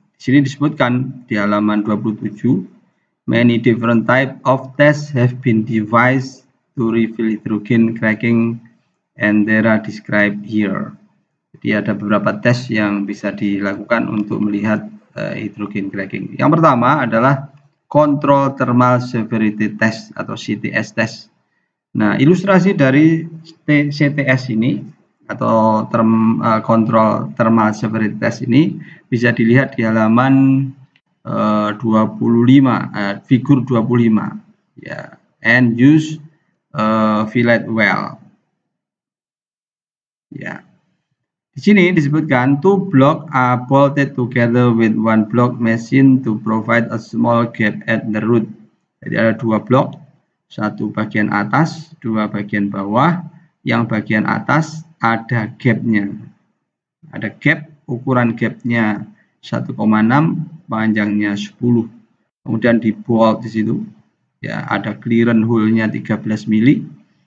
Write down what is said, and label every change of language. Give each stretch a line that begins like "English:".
Indonesian: Di sini disebutkan di halaman 27,
English: many different type of tests have been devised to reveal hydrogen cracking and they are described here.
Indonesian: Jadi ada beberapa tes yang bisa dilakukan untuk melihat hydrogen cracking. Yang pertama adalah control thermal severity test atau CTS test. Nah, ilustrasi dari CTS ini atau control thermal severity test ini bisa dilihat di halaman 25, figur 25 ya,
English: and use fillet well.
Indonesian: Ya. Di sini disebutkan
English: two blocks are bolted together with one block machine to provide a small gap at the root.
Indonesian: Jadi ada dua blok, satu bagian atas, dua bagian bawah. Yang bagian atas ada gapnya. Ada gap, ukuran gapnya 1,6, panjangnya 10. Kemudian di bolt di situ, ya ada clearance hole-nya 13 mili.